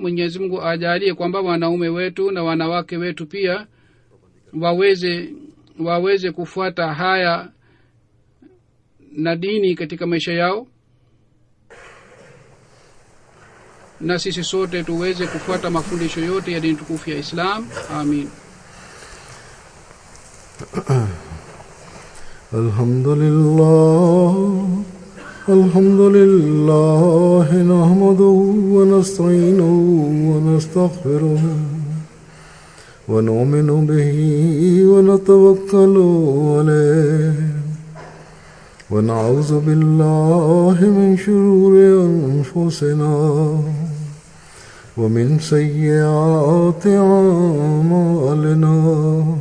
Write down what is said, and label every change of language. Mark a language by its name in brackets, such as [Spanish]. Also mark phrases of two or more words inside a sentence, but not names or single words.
[Swahili] Mwenyezi Mungu ajalie kwamba wanaume wetu na wanawake wetu pia waweze kufuata haya na dini katika maisha yao, na sisi sote tuweze kufuata mafundisho yote ya dini tukufu ya Islam. Amin. [Arabic] الحمد لله نحمده ونستعينه و ونستغفره ونؤمن به ونتوكل عليه ونعوذ بالله من شرور أنفسنا ومن سيئات أعمالنا.